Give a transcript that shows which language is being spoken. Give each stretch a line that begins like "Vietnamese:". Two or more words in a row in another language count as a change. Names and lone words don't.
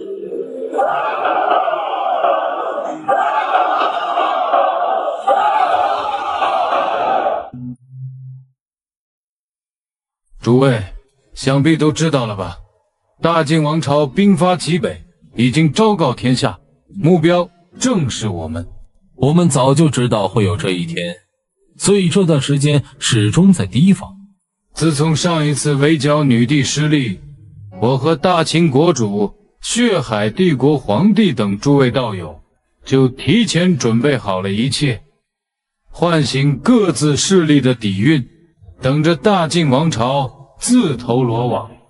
Chinese: 诸位，想必都知道了吧？大晋王朝兵发齐北，已经昭告天下，目標正是我們。我們早就知道会有這一天，所以這段時間始終在提防。自從上一次圍剿女帝失利，我和大秦國主、血海帝國皇帝等諸位道友就提前準備好了一切，喚醒各自勢力的底蘊，等着大晉王朝自投羅網。